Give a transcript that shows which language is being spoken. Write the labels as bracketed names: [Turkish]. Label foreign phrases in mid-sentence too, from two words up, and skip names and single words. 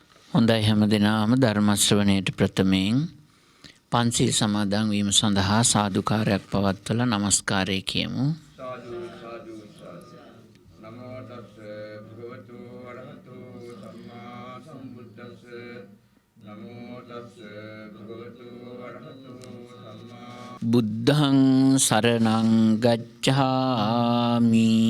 [Sinhala] හොඳයි හැමදෙනාම ධර්ම ශ්‍රවණයට ප්‍රථමයෙන් පන්සිල් සමාදන් වීම සඳහා සාදුකාරයක් පවත්වලා নমස්කාරය කියමු. සාදු සාදු සාදු. [Pali] නමෝ තස්ස භගවතු වරහතු සම්මා සම්බුද්දස්ස. නමෝ තස්ස භගවතු වරහතු සම්මා බුද්ධං සරණං ගච්ඡාමි.